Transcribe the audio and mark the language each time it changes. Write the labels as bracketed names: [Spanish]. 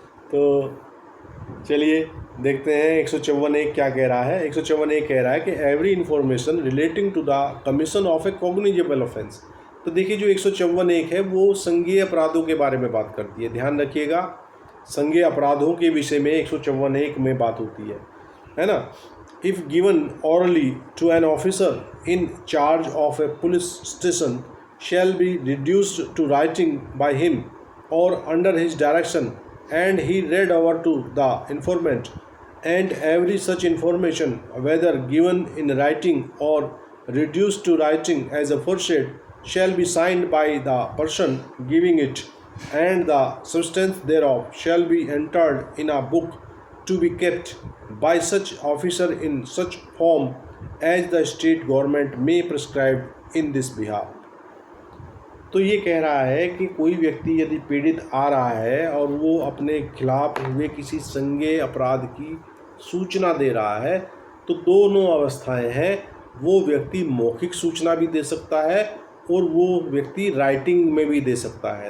[Hindi] तो चलिए देखते हैं 154(1) क्या कह रहा है। [English] 154(1) [Hindi] कह रहा है कि [English] Every information relating to the commission of a cognizable offence. [Hindi] तो देखिए जो 154(1) है वो संज्ञेय अपराधों के बारे में बात करती है। ध्यान रखिएगा, संज्ञेय अपराधों के विषय में 154(1) में बात होती है ना। [English] If given orally to an officer in charge of a police station shall be reduced to writing by him or under his direction, and he read over to the informant, and every such information, whether given in writing or reduced to writing as aforesaid, shall be signed by the person giving it, and the substance thereof shall be entered in a book to be kept by such officer in such form as the state government may prescribe in this behalf। [Hindi] तो ये कह रहा है कि कोई व्यक्ति यदि पीड़ित आ रहा है और वो अपने खिलाफ हुए किसी संज्ञेय अपराध की सूचना दे रहा है, तो दोनों अवस्थाएं हैं। वो व्यक्ति मौखिक सूचना भी दे सकता है और वो व्यक्ति राइटिंग में भी दे सकता है।